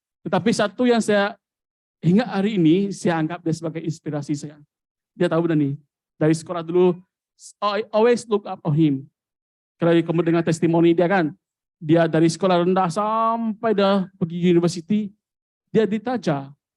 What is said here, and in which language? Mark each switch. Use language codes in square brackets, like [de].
[ms] Tetapi satu yang saya hingga hari ini saya anggap dia sebagai inspirasi saya. Dia tahu benda ni. [en] Dari sekolah dulu, I always look up on him. [ms] Kalau kamu dengar testimoni dia kan, dia dari sekolah rendah sampai dah pergi university, dia ditaja.